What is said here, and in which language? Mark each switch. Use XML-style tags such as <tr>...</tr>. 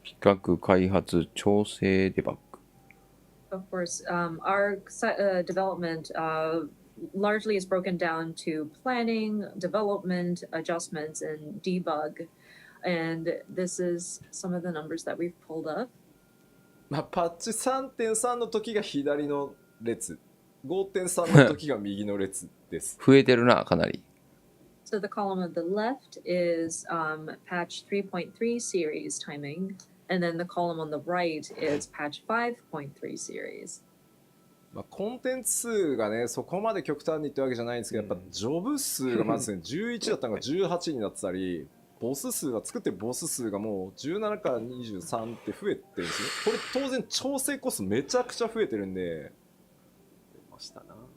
<ja>企画、開発、調整、デバッグ。</ja> <en>Of course, our development largely is broken down to planning, development, adjustments, and debug. And this is some of the numbers that we've pulled up.</en> <ja>まあ、パッチ 3.3 の時が左の列、5.3 の時が右の列です。増えてるな、かなり。</ja> <en>So the column on the left is patch 3.3 series timing. And then the column on the right is patch 5.3 series.</en> <ja>まあ、コンテンツ数がね、そこまで極端にってわけじゃないんですけど、やっぱジョブ数がまずね、11だったのが18になってたり、ボス数が作ってるボス数がもう17から23って増えてるんですね。これ当然調整コストめちゃくちゃ増えてるんで、出ましたな。</ja>